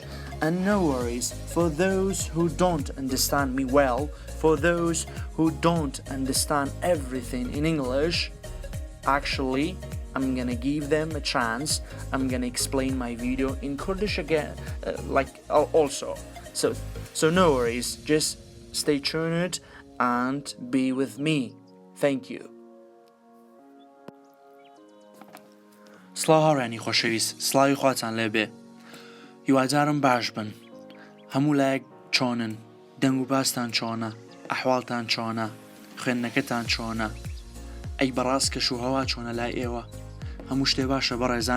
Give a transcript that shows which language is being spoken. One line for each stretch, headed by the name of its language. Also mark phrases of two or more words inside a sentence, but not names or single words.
English: And no worries, for those who don't understand me well, for those who don't understand everything in English, actually, I'm gonna give them a chance. I'm gonna explain my video in Kurdish again, also. So no worries, just stay tuned and be with me. Thank you.
Central Kurdish: سڵاو هاوڕێنی خۆشەویست، سڵاوی خواتان لێبێ. هیوادارم باش بن. هەموو لایەک چۆنن، دەنگ و باستان چۆنە، ئەحواڵتان چۆنە، خوێندنەکەتان چۆنە، ئەی بەڕاست کەش و هەوا چۆنە لای ئێوە، هەموو شتێ باشە بەڕێزان.